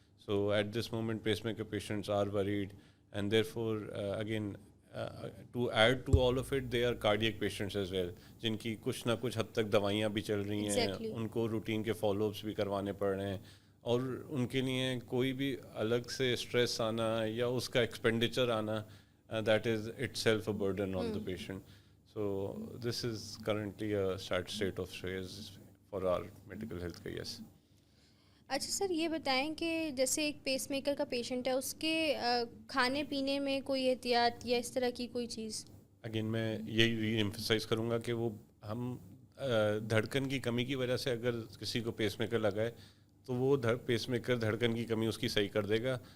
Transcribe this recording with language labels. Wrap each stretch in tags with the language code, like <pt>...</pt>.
<en>so at this moment pacemaker patients are worried and therefore again to add to all of it they are cardiac patients as well</en> <ur>جن کی کچھ نہ کچھ حد تک دوائیاں بھی چل رہی ہیں. ان کو روٹین کے فالو اپس بھی کروانے پڑ رہے ہیں اور ان کے لیے کوئی بھی الگ سے اسٹریس آنا یا اس کا ایکسپینڈیچر آنا</ur> <en>That is itself a burden on the patient. So this is currently a sad state of affairs for our medical health care. Yes.</en> <ur>اچھا سر یہ بتائیں کہ جیسے ایک پیس میکر کا پیشنٹ ہے اس کے کھانے پینے میں کوئی احتیاط یا اس طرح کی کوئی چیز؟ اگین میں یہی ری ایمفسائز کروں گا کہ وہ ہم دھڑکن کی کمی کی وجہ سے اگر کسی کو پیس میکر لگائے تو وہ پیس میکر دھڑکن کی کمی اس کی صحیح کر دے گا.</ur>